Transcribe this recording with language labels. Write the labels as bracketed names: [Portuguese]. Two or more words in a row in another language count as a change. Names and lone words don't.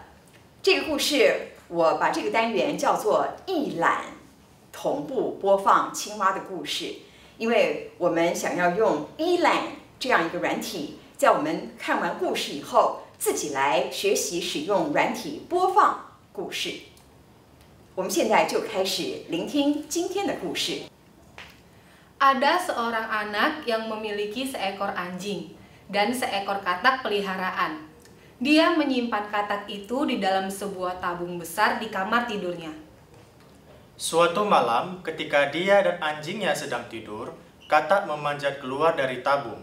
[Chinese] 这个故事我把这个单元叫做一览同步播放青蛙的故事，因为我们想要用一览这样一个软体，在我们看完故事以后，自己来学习使用软体播放故事。我们现在就开始聆听今天的故事。 [Indonesian] Ada seorang anak yang memiliki seekor anjing dan seekor katak peliharaan. Dia menyimpan katak itu di dalam sebuah tabung besar di kamar tidurnya. Suatu malam, ketika dia dan anjingnya sedang tidur, katak memanjat keluar dari tabung.